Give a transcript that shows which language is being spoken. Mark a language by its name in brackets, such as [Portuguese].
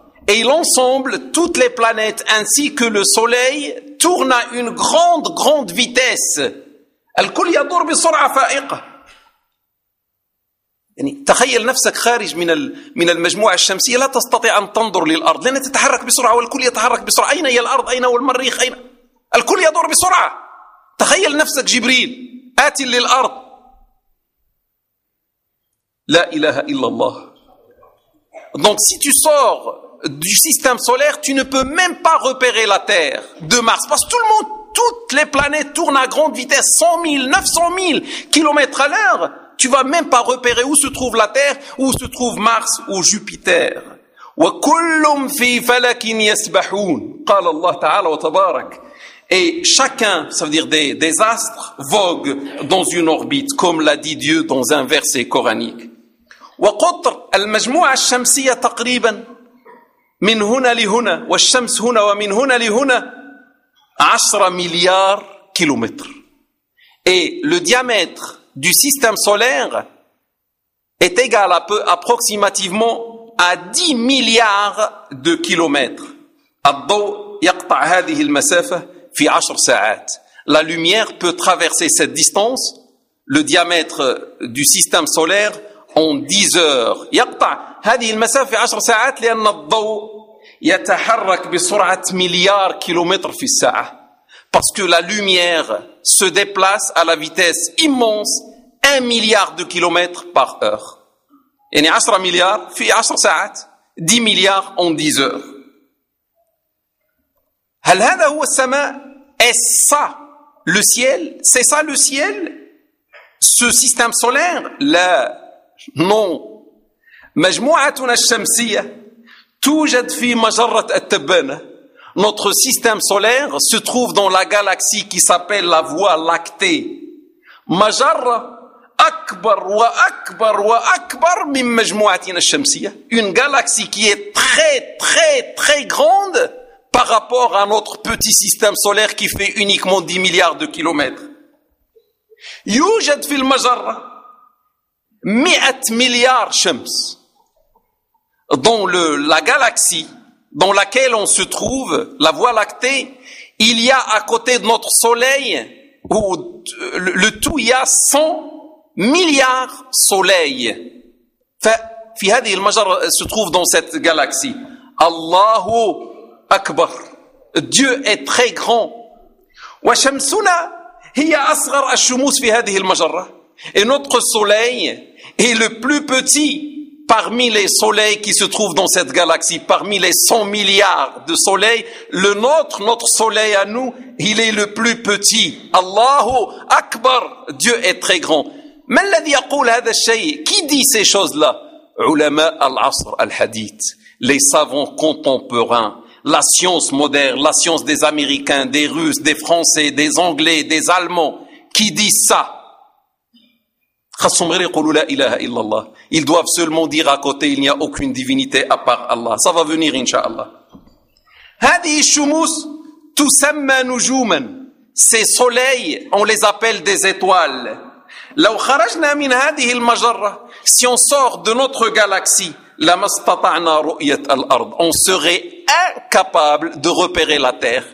[French] Et l'ensemble, toutes les planètes ainsi que le soleil tournent à une grande, grande vitesse. [Arabic] الكل يدور بسرعة فائقة. يعني تخيل نفسك خارج من المجموعة الشمسية لا تستطيع أن تنظر للأرض لأنها تتحرك بسرعة والكل يتحرك بسرعة. أين هي الأرض؟ أين هو المريخ؟ أين؟ الكل يدور بسرعة. تخيل نفسك جبريل آتي للأرض. لا إله إلا الله. [French] Donc si tu sors du système solaire, tu ne peux même pas repérer la Terre de Mars, parce que tout le monde toutes les planètes tournent à grande vitesse, 100 000, 900 000 kilomètres à l'heure, tu vas même pas repérer où se trouve la Terre, où se trouve Mars ou Jupiter. [Arabic] وَكُلُّمْ فِي فَلَكٍ يَسْبَحُونَ قَالَ اللَّهُ تَعَالَى وَتَبَارَكَ. [French] Et chacun, ça veut dire des astres, vogue dans une orbite, comme l'a dit Dieu dans un verset coranique. [Arabic] وَقُطْرْ الْمَجْمُوعَ الشَّمْسِيَ تَقْرِيبًا مِنْ هُنَا لِهُنَا وَالشَّمْسْ هُنَا وَمِنْ هُنَا لِهُنَا [French] 10 milliards kilomètres. Et le diamètre du système solaire est égal à peu approximativement à 10 milliards de kilomètres. [Arabic] الضوء يقطع هذه المسافة في 10 ساعات. [French] La lumière peut traverser cette distance, le diamètre du système solaire, en 10 heures. [Arabic] يقطع هذه المسافة في 10 ساعات لأن الضوء يتحرك بسرعة مليار كيلومتر في الساعة. [French] Parce que la lumière se déplace à la vitesse immense, 1 milliard de kilomètres par heure. [Arabic] يعني 10 مليار في 10 ساعات, 10 مليار [French] en 10 heures. [Arabic] هل هذا هو السماء؟ [French] Est-ce ça le ciel? C'est ça le ciel? Ce système solaire? Là, non. [Arabic] مجموعتنا الشمسية توجد في مجرة التبانة. [French] Notre système solaire se trouve dans la galaxie qui s'appelle la Voie Lactée. [Arabic] مجرة أكبر وأكبر وأكبر من مجموعتنا الشمسية. [French] Une galaxie qui est très très très grande par rapport à notre petit système solaire qui fait uniquement 10 milliards de kilomètres. [Arabic] يوجد في المجرة 100 مليار شمس. [French] Dans la galaxie dans laquelle on se trouve, la Voie Lactée, il y a à côté de notre soleil, où le tout, il y a 100 milliards soleils. [Arabic] في هذه المجرة [French] se trouve dans cette galaxie. Allahu Akbar. Dieu est très grand. [Arabic] وشمسنا هي أصغر الشموس في هذه المجرة. [French] Et notre soleil est le plus petit parmi les soleils qui se trouvent dans cette galaxie, parmi les 100 milliards de soleils. Le nôtre, notre soleil à nous, il est le plus petit. Allahu Akbar. Dieu est très grand. Mais le dit [Arabic] يقول هذا الشيء, [French] qui dit ces choses-là? [Arabic] علماء العصر الحديث, [French] les savants contemporains, la science moderne, la science des Américains, des Russes, des Français, des Anglais, des Allemands, qui dit ça? [Arabic] خصهم غير يقولوا لا إله إلا الله. [French] Ils doivent seulement dire à côté, il n'y a aucune divinité à part Allah. Ça va venir, inshallah. [Arabic] هذه الشموس تسمى نجوما. [French] Ces soleils, on les appelle des étoiles. [Arabic] لو خرجنا من هذه المجرة, [French] si on sort de notre galaxie, [Arabic] لما استطعنا رؤية الأرض, [French] on serait incapable de repérer la Terre.